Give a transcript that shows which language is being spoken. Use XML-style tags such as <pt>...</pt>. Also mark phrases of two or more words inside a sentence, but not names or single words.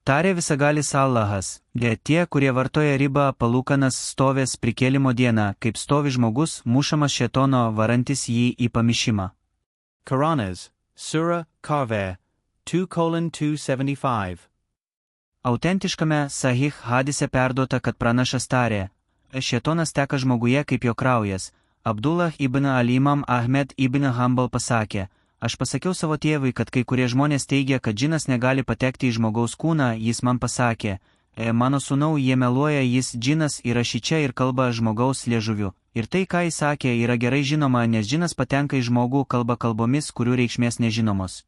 <lt>Tarė visagalis Allahas, tie, kurie vartoja ribą palūkanas stovės prikėlimo dieną, kaip stovi žmogus, mušamas šėtono, varantis jį į pamišimą. Quranas, Surah Kahf, 2:275. Autentiškame Sahih hadise perduota, kad pranašas tarė, šėtonas teka žmoguje kaip jo kraujas. Abdullah ibn al-Imam Ahmed ibn Hanbal pasakė, aš pasakiau savo tėvui, kad kai kurie žmonės teigia, kad džinas negali patekti į žmogaus kūną, jis man pasakė, mano sūnau, jie meluoja, jis džinas yra šičia ir kalba žmogaus liežuviu. Ir tai, ką jis sakė, yra gerai žinoma, nes džinas patenka į žmogų, kalba kalbomis, kurių reikšmės nežinomos.</lt>